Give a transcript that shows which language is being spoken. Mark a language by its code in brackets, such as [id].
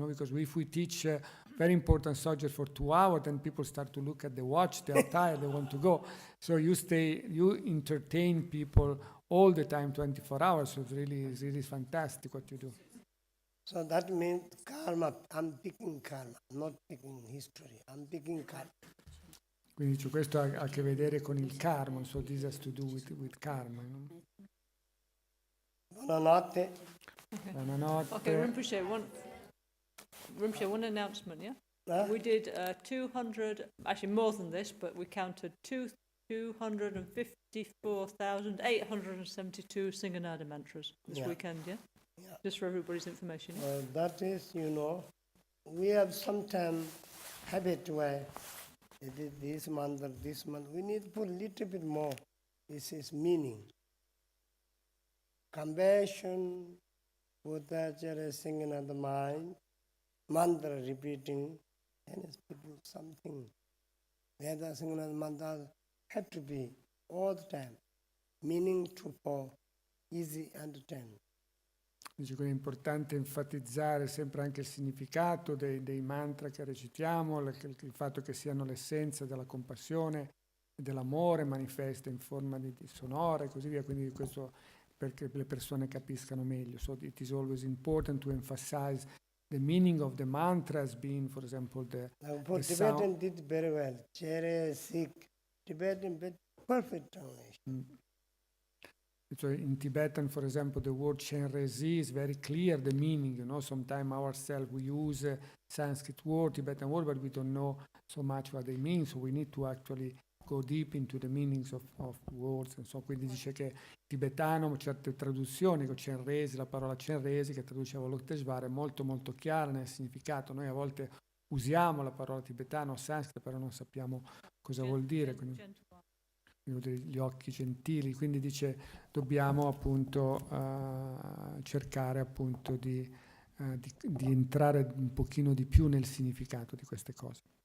[en] Because if we teach very important subject for 2 hours, then people start to look at the watch. They are tired. They want to go. So you entertain people all the time, 24 hours. So it's really fantastic what you do. So that means karma. I'm picking karma, not picking history. I'm picking karma. [it] Quindi questo ha a che vedere con il karma, [en] so this has to do with karma. [it] No? Buonanotte. Buonanotte. [en] Okay, Rinpoche, one announcement, yeah? We did 200, actually more than this, but we counted 254,872 Singhanada mantras this weekend, yeah? Just for everybody's information. Yeah? That is, we have sometimes habit where this month. We need to put a little bit more. This is meaning. Compassion, Buddha singing in the mind, mantra repeating, and people something. Veda singing and mantra have to be all the time. Meaning for easy understanding. [it] Dice che è importante enfatizzare sempre anche il significato dei mantra che recitiamo, il fatto che siano l'essenza della compassione e dell'amore manifesta in forma di sonora e così via, quindi questo perché le persone capiscano meglio. [en] So it is always important to emphasize the meaning of the mantra as being, for example, the Tibetan did very well. Chenresig, Tibetan, perfect translation. So in Tibetan, for example, the word Chenrezig is very clear, the meaning, sometimes ourselves we use Sanskrit word, Tibetan word, but we don't know so much what they mean, so we need to actually go deep into the meanings of words. [it] And so, quindi dice che tibetano, certe traduzioni, con Chenrezig, la parola Chenrezig, che traduce Avalokiteshvara, è molto molto chiara nel significato. Noi a volte usiamo la parola tibetano o sanscrito, però non sappiamo cosa vuol dire. Quindi, gli occhi gentili, quindi dice dobbiamo appunto cercare appunto di entrare un pochino di più nel significato di queste cose.